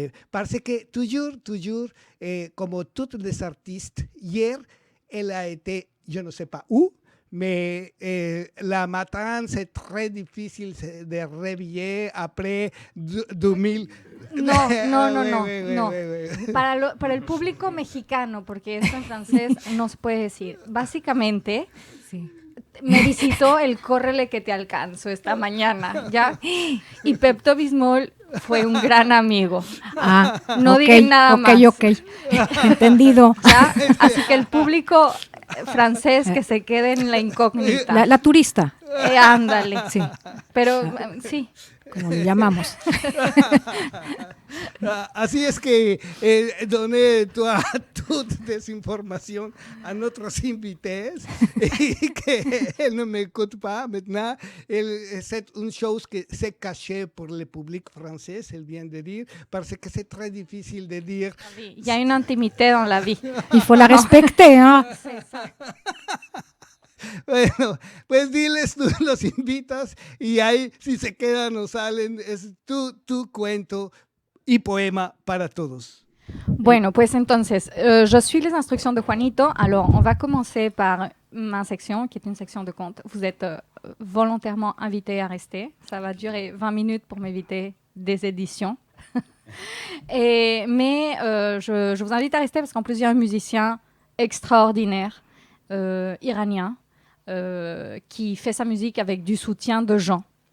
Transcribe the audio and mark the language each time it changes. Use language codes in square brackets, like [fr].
[fr] parce que toujours, como tous les artistes, hier, elle a été, je ne sais pas où, mais la matin, c'est très difficile de réveiller après 2000. [es] No. Para el público mexicano, porque esto en francés no se puede decir. Básicamente, Sí. me visitó el córrele que te alcanzo esta mañana, ¿ya? Y Pepto Bismol fue un gran amigo. Ah, No ok, digan nada más. Ok. Entendido. ¿Ya? Así que el público francés que se quede en la incógnita. La turista, Ándale. sí, Pero sí. como le llamamos. Así es que [fr] donné toute desinformation à notre invité et qu'elle ne m'écoute pas maintenant. C'est une chose que c'est caché pour le public français, elle vient de dire, parce que c'est très difficile de dire. Il y a une intimité dans la vie. Il faut la respecter, hein. [es] Bueno, pues diles, tú los invitas y ahí si se quedan o salen, es tu cuento y poema para todos. Bueno, pues entonces, [fr] je suis les instructions de Juanito. Alors, on va commencer par ma section, qui est une section de contes. Vous êtes volontairement invité à rester. Ça va durer 20 minutes pour m'éviter des éditions. Mais je vous invite à rester parce qu'en plus, il y a un musicien extraordinaire, iranien, qui fait sa musique avec du soutien de gens.